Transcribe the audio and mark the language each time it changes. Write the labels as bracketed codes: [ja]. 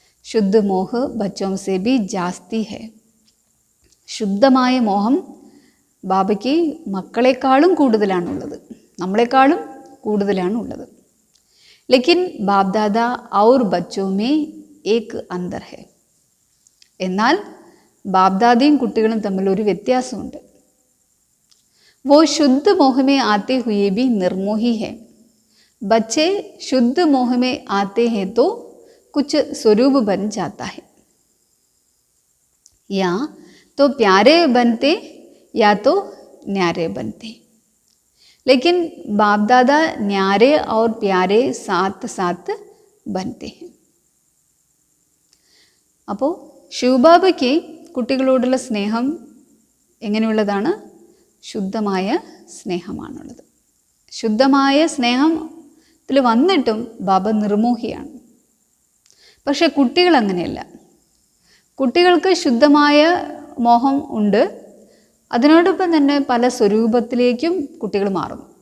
[hi] ശുദ്ധ മോഹ ബച്ചോം say B ജാസ്തി ഹെ. [ml] ശുദ്ധമായ മോഹം ബാബയ്ക്ക് മക്കളെക്കാളും കൂടുതലാണുള്ളത്, നമ്മളെക്കാളും കൂടുതലാണുള്ളത്. [hi] ലേക്കിൻ ബാപ്ദാദ ഔർ ബച്ചോ മേ ഏക് അന്തർ ഹെ. [ml] എന്നാൽ ബാപ്ദാദയും കുട്ടികളും തമ്മിലൊരു വ്യത്യാസമുണ്ട്. [hi] वो शुद्ध मोह में आते हुए भी निर्मोही है. बच्चे शुद्ध मोह में आते हैं तो कुछ स्वरूप बन जाता है, या तो प्यारे बनते या तो न्यारे बनते. लेकिन बाप दादा न्यारे और प्यारे साथ साथ बनते हैं. [ml] അപ്പോൾ ശിവബാബയ്ക്ക് കുട്ടികളോടുള്ള സ്നേഹം എങ്ങനെയുള്ളതാണ്? ശുദ്ധമായ സ്നേഹമാണുള്ളത്. ശുദ്ധമായ സ്നേഹത്തിൽ വന്നിട്ടും ബാബ നിർമോഹിയാണ്. പക്ഷെ കുട്ടികൾ അങ്ങനെയല്ല. കുട്ടികൾക്ക് ശുദ്ധമായ മോഹം ഉണ്ട്, അതിനോടൊപ്പം തന്നെ പല സ്വരൂപത്തിലേക്കും കുട്ടികൾ മാറും.